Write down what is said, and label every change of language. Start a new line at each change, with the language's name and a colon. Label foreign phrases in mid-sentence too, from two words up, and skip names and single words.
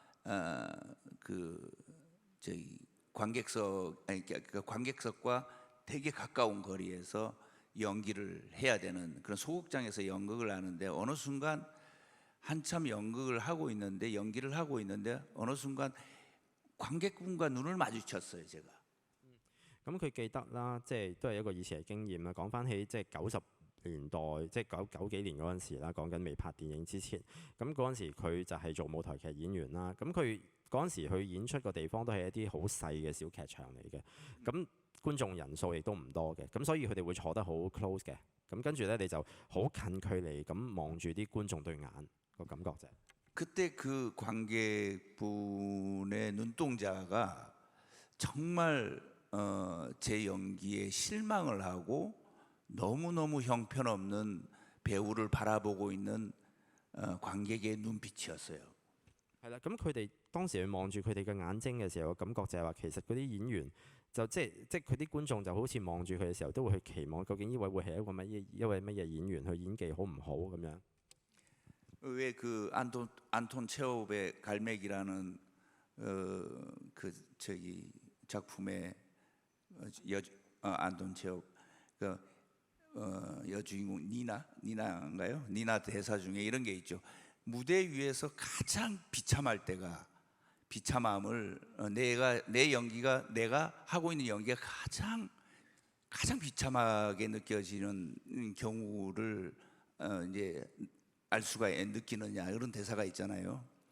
Korean: 관객석과 되게 가까운 거리에서 연기를 해야 되는 그런 소극장에서 연극을 하는데, 어느 순간 한참 연극을 하고 있는데 연기를 하고 있는데 어느 순간 관객분과 눈을 마주쳤어요, 제가.
Cantonese: 咁佢記得啦，即係都係一個以前嘅經驗啦。講翻起即係90年代，即係九幾年嗰陣時啦，講緊未拍電影之前，咁嗰陣時佢就係做舞台劇演員啦。咁佢嗰陣時去演出個地方都係一啲好細嘅小劇場嚟嘅，咁觀眾人數亦都唔多嘅，咁所以佢哋會坐得好 close 嘅。咁跟住咧，你就好近距離咁望住啲觀眾對眼個感覺啫。
Korean: 그때 그 관객분의 눈동자가 정말 제 연기에 실망을 하고 너무너무 형편없는 배우를 바라보고 있는 관객의 눈빛이었어요.
Cantonese: 係啦，咁佢哋當時去望住佢哋嘅眼睛嘅時候，感覺就係話其實嗰啲演員就即係佢啲觀眾就好似望住佢嘅時候，都會去期望究竟呢位會係一位乜嘢演員，佢演技好唔好咁樣。
Korean: 왜 그 안톤 체홉의 갈매기라는 작품의 안톤 체홉 여주인공 니나인가요? 니나 대사 중에 이런 게 있죠. 무대 위에서 가장 비참할 때가, 비참함을 내 연기가, 내가 하고 있는 연기가 가장 비참하게 느껴지는 경우를 이제 알 수가 느끼느냐, 이런 대사가 있잖아요.